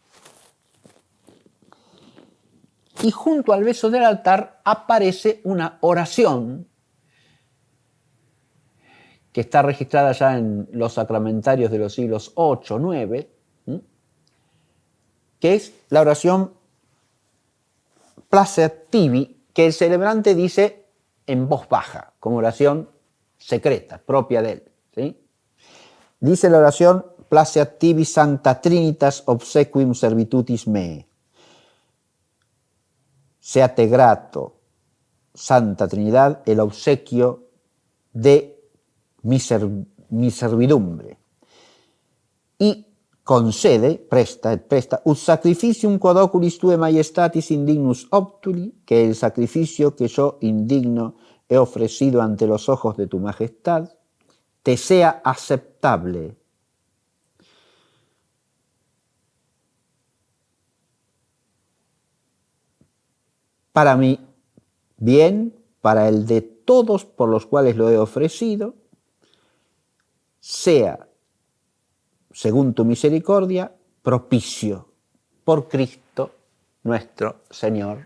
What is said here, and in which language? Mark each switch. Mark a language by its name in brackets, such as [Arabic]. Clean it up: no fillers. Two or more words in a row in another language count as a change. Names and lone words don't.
[Spanish] Y junto al beso del altar aparece una oración que está registrada ya en los sacramentarios de los siglos 8, 9, que es la oración Placeat tibi, que el celebrante dice en voz baja, como oración secreta, propia de él. [Latin] ¿Sí? [Spanish] Dice la oración [Latin] Placeat tibi Sancta Trinitas obsequium servitutis me. [Spanish] Séate grato, Santa Trinidad, el obsequio de mi servidumbre. Y concede, presta, [Latin] ut sacrificium quod oculis tue majestatis indignus obtuli, [Spanish] que el sacrificio que yo indigno he ofrecido ante los ojos de tu majestad, te sea aceptable. Para mi bien, para el de todos por los cuales lo he ofrecido, sea, según tu misericordia, propicio por Cristo nuestro Señor.